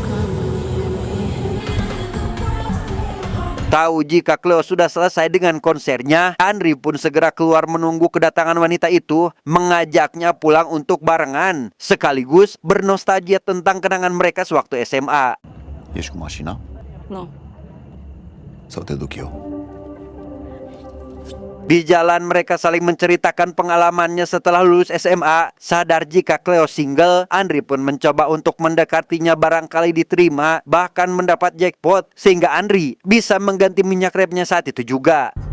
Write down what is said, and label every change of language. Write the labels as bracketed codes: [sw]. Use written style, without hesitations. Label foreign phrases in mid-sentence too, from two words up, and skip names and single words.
[id] Tahu jika Cleo sudah selesai dengan konsernya, Andri pun segera keluar menunggu kedatangan wanita itu, mengajaknya pulang untuk barengan, sekaligus bernostalgia tentang kenangan mereka sewaktu SMA. [ro] Ești cu mașina? Nu. Sau te duc eu? [id] Di jalan mereka saling menceritakan pengalamannya setelah lulus SMA. Sadar jika Cleo single, Andri pun mencoba untuk mendekatinya, barangkali diterima, bahkan mendapat jackpot, sehingga Andri bisa mengganti minyak remnya saat itu juga.